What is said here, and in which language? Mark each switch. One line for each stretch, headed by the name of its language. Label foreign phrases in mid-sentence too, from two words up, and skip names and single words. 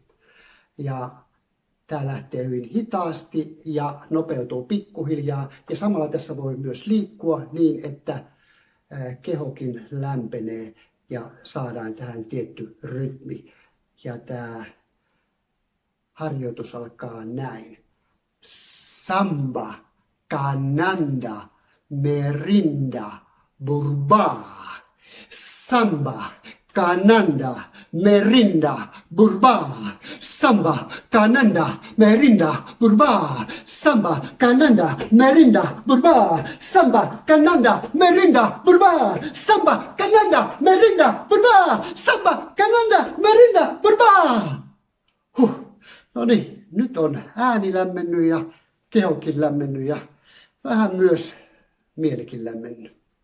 Finnish: Ja tämä lähtee hyvin hitaasti ja nopeutuu pikkuhiljaa. Ja samalla tässä voi myös liikkua niin, että kehokin lämpenee ja saadaan tähän tietty rytmi. Ja tämä harjoitus alkaa näin. Samba, cananda, merinda, burba. Samba, cananda, merinda, burba. Samba, cananda, merinda, burba. Samba, cananda, merinda, burba. Samba, cananda, merinda, burba. Samba, cananda, merinda, burba. Samba, cananda, merinda, burba. No niin, nyt on ääni lämmennyt ja kehokin lämmennyt ja vähän myös mielikin lämmennyt.